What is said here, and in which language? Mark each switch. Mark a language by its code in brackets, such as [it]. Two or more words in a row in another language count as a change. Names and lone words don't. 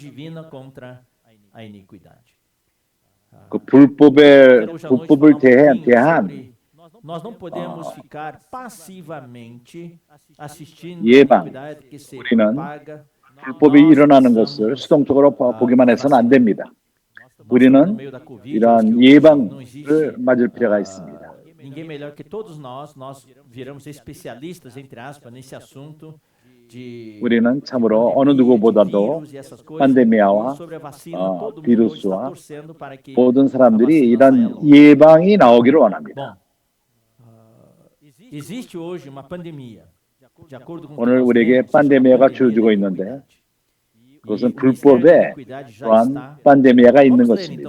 [ko] 그 불법을 대한 예방. 우리는 불법이 일어나는 것을 수동적으로 보기만 해서는 안 됩니다. 우리는 이러한 예방을 맞을 필요가 있습니다. [pt] Ninguém melhor que todos nós viramos especialistas entre aspas nesse assunto. [ko] 우리는 참으로 어느 누구보다도 팬데미아와 비루스와 모든 사람들이 이런 예방이 나오기를 원합니다. 오늘 우리에게 팬데미아가 주어지고 있는데 그것은 불법에 또한 팬데미아가 있는 것입니다.